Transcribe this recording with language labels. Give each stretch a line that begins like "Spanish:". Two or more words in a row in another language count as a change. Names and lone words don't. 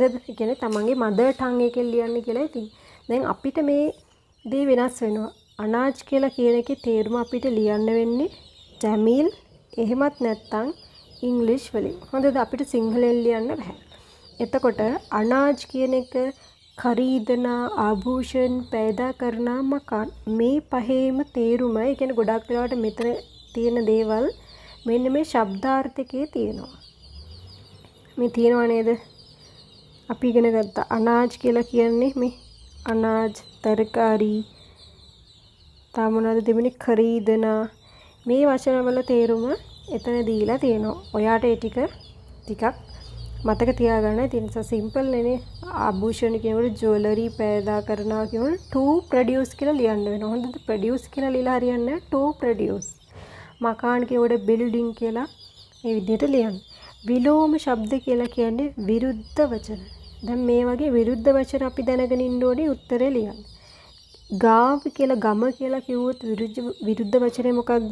Sinhala: ඒ කියන්නේ තමන්ගේ
English: mother tongue
Sinhala: එකෙන් ලියන්න කියලායි තියෙන්නේ. දැන් අපිට මේ දේ වෙනස් වෙනවා. අනාජ් කියලා කියන එකේ තේරුම අපිට ලියන්න වෙන්නේ තමිල් එහෙමත් නැත්නම් ඉංග්‍රීසි වලින්. හොඳද? අපිට සිංහලෙන් ලියන්න බෑ. එතකොට අනාජ් කියන එක
Hindi: खरीदना आभूषण पैदा करना मकान
Sinhala: මේ පහේම තේරුම ඒ කියන්නේ ගොඩක් වෙලාවට මෙතන තියෙන දේවල් මෙන්න මේ ශබ්දාර්ථකයේ තියෙනවා. මේ තියෙනව නේද? අපි ඉගෙන ගත්ත අනාජ් කියලා කියන්නේ මේ අනාජ්
Hindi: तरकारी तामनाद
Sinhala: දෙවෙනි खरीदना මේ වචන වල තේරුම එතන දීලා තියෙනවා. ඔයාට ඒ ටිකක් මතක තියාගන්න තියෙන සිම්පල් නේ. ආභූෂණ කියනකොට ජුවලරි पैदा කරනවා කියනකොට
English: to produce
Sinhala: කියලා ලියන්න වෙනවා. හොඳද? produce කියලා ලියලා හරියන්නේ
English: to produce.
Sinhala: මකාන් කියනකොට building කියලා මේ විදිහට ලියන්න. විලෝම ශබ්ද කියලා කියන්නේ විරුද්ධ වචන. දැන් මේ වගේ විරුද්ධ වචන අපි දැනගෙන ඉන්න ඕනේ උත්තරේ ලියන්න. ගාව කියලා ගම කියලා කිව්වොත් විරුද්ධ වචනේ මොකක්ද?